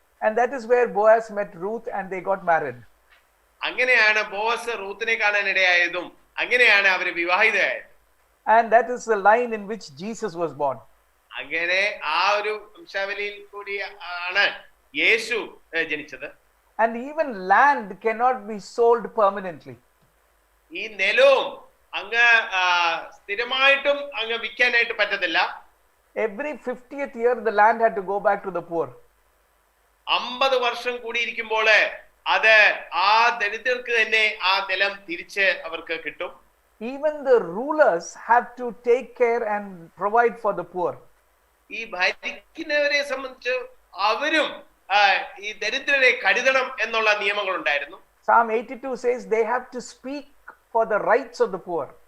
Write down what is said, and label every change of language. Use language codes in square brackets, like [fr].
[en] And that is where Boaz met Ruth and they got married. [ml] അങ്ങനെയാണ് ബോഅസ് റൂത്തിനെ കാണാൻ ഇടയായതും അങ്ങനെയാണ് അവര് വിവാഹിതരായത്. [en] And that is the line in which Jesus was born. [ml] അങ്ങനെ ആ ഒരു വംശാവലിയിൽ കൂടി ആണ് യേശു ജനിച്ചത്. [en] And even land cannot be sold permanently. [ml] ഈ നിലവും അങ്ങ് സ്ഥിരമായിട്ടും അങ്ങ് വിൽക്കാനായിട്ട് പറ്റത്തില്ല. [en] Every 50th year the land had to go back to the poor. [ml] 50 വർഷം കൂടിയിരിക്കുമ്പോൾ അത് ആ ദരിദ്രർക്ക് തന്നെ ആ നിലം തിരിച്ച് അവർക്ക് കിട്ടും. [en] Even the rulers have to take care and provide for the poor. [ml] ഈ ഭരിക്കുന്നവരെ സംബന്ധിച്ച് അവരും ഈ ദരിദ്രരെ കരുതണം എന്നുള്ള നിയമങ്ങൾ ഉണ്ടായിരുന്നു. [en] Psalm 82 says they have to speak for the rights of the poor.